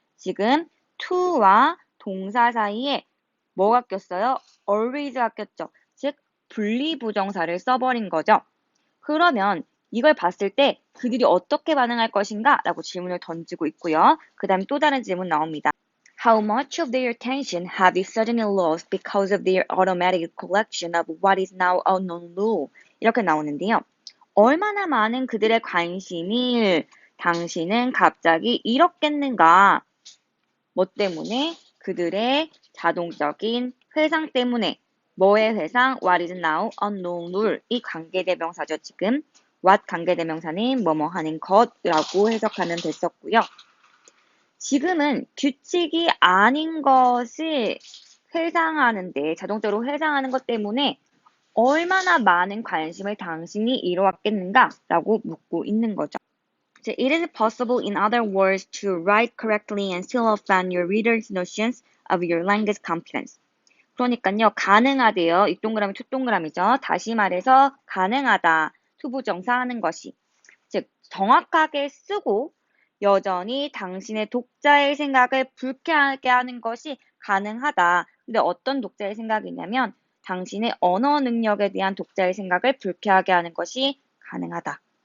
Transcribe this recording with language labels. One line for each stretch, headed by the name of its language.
Korean: 지금 to와 동사 사이에 뭐가 꼈어요? always가 꼈죠. 즉 분리부정사를 써버린 거죠. 그러면 이걸 봤을 때 그들이 어떻게 반응할 것인가? 라고 질문을 던지고 있고요. 그 다음에 또 다른 질문 나옵니다.
English: How much of their attention have you suddenly lost because of their automatic collection of what is now unknown rule?
Korean: 이렇게 나오는데요. 얼마나 많은 그들의 관심을 당신은 갑자기 잃었겠는가? 뭐 때문에? 그들의 자동적인 회상 때문에. 뭐의 회상?
English: What is now unknown rule.
Korean: 이 관계대명사죠, 지금. what 관계대명사는 뭐뭐 하는 것이라고 해석하면 됐었고요. 지금은 규칙이 아닌 것을 회상하는데, 자동적으로 회상하는 것 때문에 얼마나 많은 관심을 당신이 잃어왔겠는가? 라고 묻고 있는 거죠.
English: It is possible, in other words, to write correctly and still offend your reader's notions of your language competence.
Korean: 그러니까요, 가능하대요. 이 동그라미, 투 동그라미죠. 다시 말해서 가능하다. 투부정사 하는 것이. 즉, 정확하게 쓰고 여전히 당신의 독자의 생각을 불쾌하게 하는 것이 가능하다. 근데 어떤 독자의 생각이냐면 당신의 언어 능력에 대한 독자의 생각을 불쾌하게 하는 것이 가능하다.